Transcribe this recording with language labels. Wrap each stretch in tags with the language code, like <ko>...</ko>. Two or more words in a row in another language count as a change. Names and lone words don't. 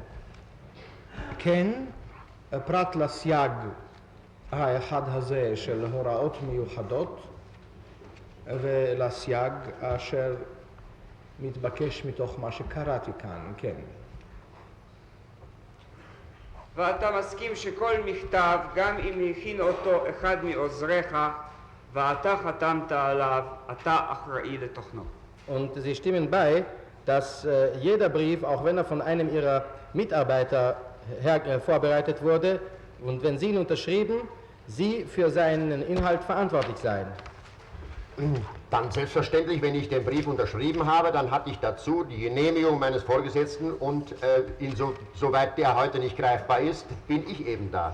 <he>כן, פרט לסייג האחד הזה של הוראות מיוחדות ולסייג אשר מתבקש מתוך מה שקראתי כאן, כן. ואתה מסכים שכל מכתב, גם אם הכין אותו אחד מעוזריך ואתה חתמת עליו, אתה אחראי לתוכנו.</he> <de>Und Sie stimmen bei, dass jeder Brief, auch wenn er von einem Ihrer Mitarbeiter vorbereitet wurde und wenn Sie ihn unterschrieben, Sie für seinen Inhalt verantwortlich seien. Dann selbstverständlich, wenn ich den Brief unterschrieben habe, dann hatte ich dazu die Genehmigung meines Vorgesetzten und soweit der heute nicht greifbar ist, bin ich eben da.</de>